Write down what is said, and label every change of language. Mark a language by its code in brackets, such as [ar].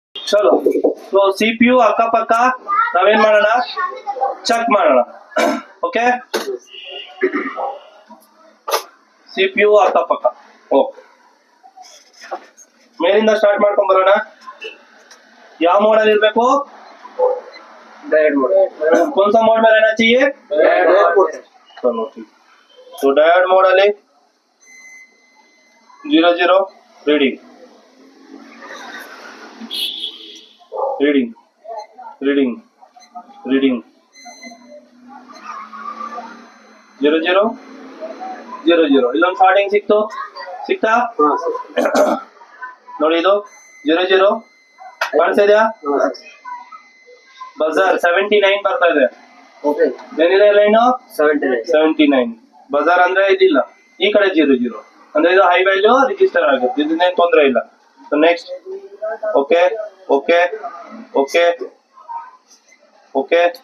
[hi] चलो तो [kn] सीपीयू ಅಕ್ಕಪಕ್ಕ ನಾವೇನ್ ಮಾಡೋಣ ಚೆಕ್ ಮಾಡೋಣ ಓಕೆ ಸಿಪಿಯು ಅಕ್ಕಪಕ್ಕ ಓಕೆ ಮೇಲಿಂದ ಸ್ಟಾರ್ಟ್ ಮಾಡ್ಕೊಂಡ್ ಬರೋಣ ಯಾವ ಮೋಡ್ ಅಲ್ಲಿ ಇರಬೇಕು [en] direct mode [hi] कौन सा मोड में रहना चाहिए चलो ठीक तो डायोड मोड ಅಲ್ಲಿ 00 रीडिंग [kn] रीडिंग रीडिंग रीडिंग 00 ಇಲ್ಲೊಂದು ಸ್ಟಾರ್ಟಿಂಗ್ ಸಿಕ್ತಾ ನೋಡಿ ಇದು 00 ಕಾಣಿಸ್ತಾ ಇದೆಯಾ ಬಜಾರ್ 79 ಬರ್ತಾ ಇದೆ ओके ಏನಿದೆ ಲೈನ್ 79 ಬಜಾರ್ ಅಂದ್ರೆ ಇದಿಲ್ಲ ಈ ಕಡೆ 00 ಅಂದ್ರೆ ಇದು ಹೈ ವ್ಯಾಲ್ಯೂ ರಿಜಿಸ್ಟರ್ ಆಗುತ್ತೆ ಇದನ್ನೇನು ತೊಂದರೆ ಇಲ್ಲ next okay okay okay okay